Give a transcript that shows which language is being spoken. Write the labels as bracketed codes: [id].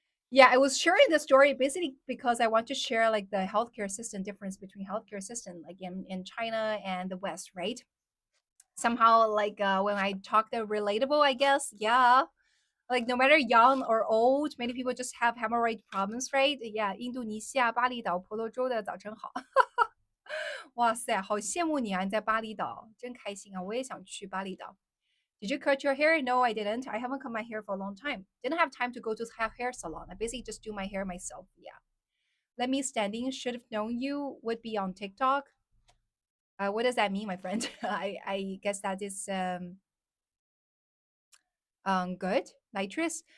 [en] Yeah, I was sharing the story basically because I want to share like the healthcare system difference between healthcare system like in China and the West, right? Somehow like when I talk the relatable, I guess, yeah. Like no matter young or old, many people just have hemorrhoid problems, right? [zh] Yeah, 印度尼西亚巴厘岛婆罗洲的早晨好。哇塞，好羡慕你啊！你在巴厘岛，真开心啊！我也想去巴厘岛。 [en] Did you cut your hair? No, I didn't. I haven't cut my hair for a long time. Didn't have time to go to hair salon. I basically just do my hair myself. Yeah. Let me standing. Should have known you would be on TikTok. What does that mean, my friend? I guess that is good. Nitrous.